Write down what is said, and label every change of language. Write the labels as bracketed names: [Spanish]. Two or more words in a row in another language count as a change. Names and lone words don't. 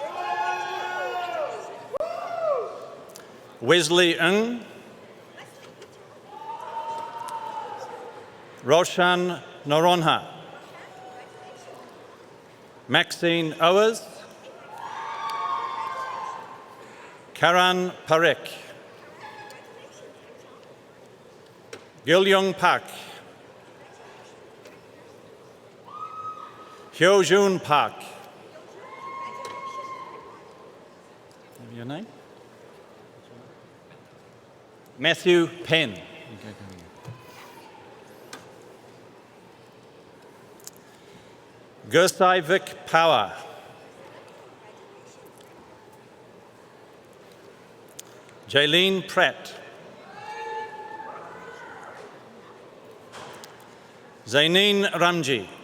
[English] Wesley Ng, Roshan Noronha, Maxine Owers, Karan Parekh, Gilyong Pak, Hyojun Park. Your name? Matthew Penn. Gursaivik Power. Jaylene Pratt. Zaineen Ramji.